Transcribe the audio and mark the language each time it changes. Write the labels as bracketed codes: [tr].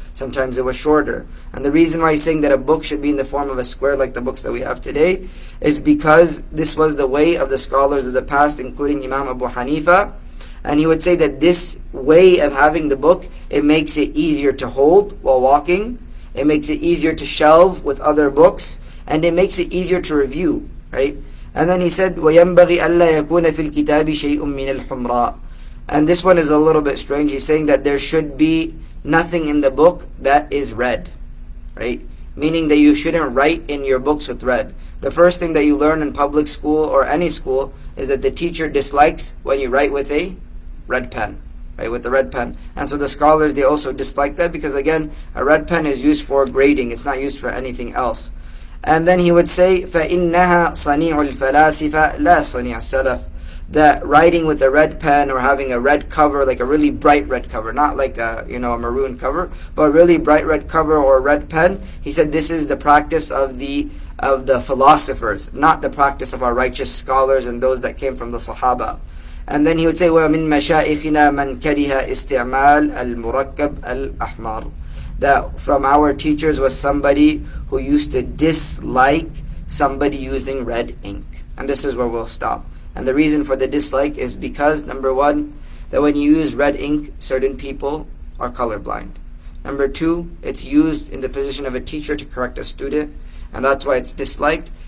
[en] Sometimes it was shorter. And the reason why he's saying that a book should be in the form of a square like the books that we have today is because this was the way of the scholars of the past, including Imam Abu Hanifa. And he would say that this way of having the book, it makes it easier to hold while walking. It makes it easier to shelve with other books. And it makes it easier to review, right? And then he said, [ar] وَيَنْبَغِي أَلَّا يَكُونَ فِي الْكِتَابِ شَيْءٌ مِّنَ الْحُمْرَاءِ. [en] And this one is a little bit strange. He's saying that there should be nothing in the book that is red, right? Meaning that you shouldn't write in your books with red. The first thing that you learn in public school or any school is that the teacher dislikes when you write with a red pen, right? With the red pen. And so the scholars, they also dislike that because, again, a red pen is used for grading. It's not used for anything else. And then he would say, [ar] فَإِنَّهَا صَنِيعُ الْفَلَاسِفَ لَا صَنِيعَ السَّلَفِ. [en] That writing with a red pen or having a red cover, like a really bright red cover, not like a maroon cover, but a really bright red cover or a red pen, he said this is the practice of the philosophers, not the practice of our righteous scholars and those that came from the Sahaba. And then he would say, [ar] وَمِن مَشَائِخِنَا مَنْ كَرِهَ إِسْتِعْمَالَ الْمُرَكَّبْ الْأَحْمَرِ. [en] That from our teachers was somebody who used to dislike somebody using red ink. And this is where we'll stop. And the reason for the dislike is because, number one, that when you use red ink, certain people are colorblind. Number two, it's used in the position of a teacher to correct a student, and that's why it's disliked.